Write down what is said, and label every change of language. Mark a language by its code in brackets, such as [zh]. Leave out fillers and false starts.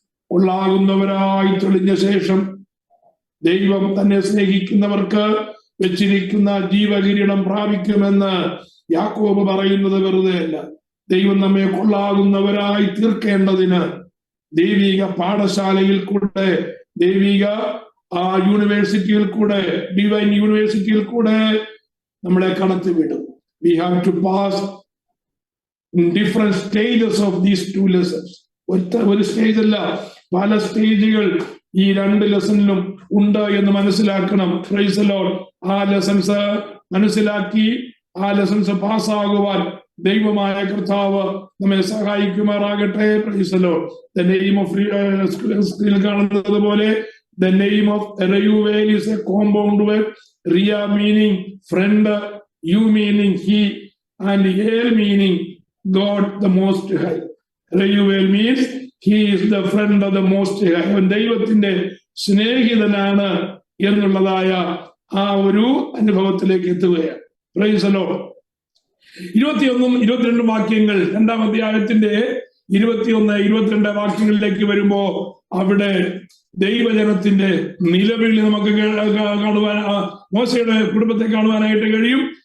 [ml] കൊള്ളാകുന്നവരായി തെളിഞ്ഞ ശേഷം ദൈവം തന്നെ സ്നേഹിക്കുന്നവർക്ക് വെച്ചിരിക്കുന്ന ജീവകിരീടം പ്രാപിക്കുമെന്ന് യാക്കോബ് പറയുന്നത് വെറുതെയല്ല. ദൈവം നമ്മെ കൊള്ളാകുന്നവരായി തീർക്കേണ്ടതിന് ദൈവിക പാഠശാലയിൽ കൂടെ, ദൈവിക യൂണിവേഴ്സിറ്റിയിൽ കൂടെ, ഡിവൈൻ യൂണിവേഴ്സിറ്റിയിൽ കൂടെ നമ്മളെ കടത്തിവിടും. [en] We have to pass in different stages of these 2 lessons. [ml] ഒരു സ്റ്റേജ് അല്ല, പല സ്റ്റേജുകൾ ഈ 2 ലെസണിലും ഉണ്ട് എന്ന് മനസ്സിലാക്കണം. [en] Praise the lord. [ml] ആ ലെസൺസ് മനസ്സിലാക്കി ആ ലെസൺസ് പാസ്സാകുവാൻ ദൈവമായ കർത്താവ് നമ്മെ സഹായിക്കുമാറാകട്ടെ. [en] Praise the lord. The name of [ml] സ്ക്രീനിൽ കാണുന്നത് പോലെ [en] the name of Reuel is a compound word. Ria meaning friend, you meaning he, and El meaning God the Most High. Reuel means he is the friend of the Most High. [ml] അവൻ ദൈവത്തിന്റെ സ്നേഹിതനാണ് എന്നുള്ളതായ ആ ഒരു അനുഭവത്തിലേക്ക് എത്തുകയാണ്. [en] Praise the lord. [ml] 21 22 വാക്യങ്ങൾ, 2-ാം അധ്യായത്തിന്റെ 21, 22 വാക്യങ്ങളിലേക്ക് വരുമ്പോ അവിടെ ദൈവജനത്തിന്റെ നിലവിളി നമുക്ക് കാണുവാൻ, മോശയുടെ കുടുംബത്തെ കാണുവാനായിട്ട് കഴിയും.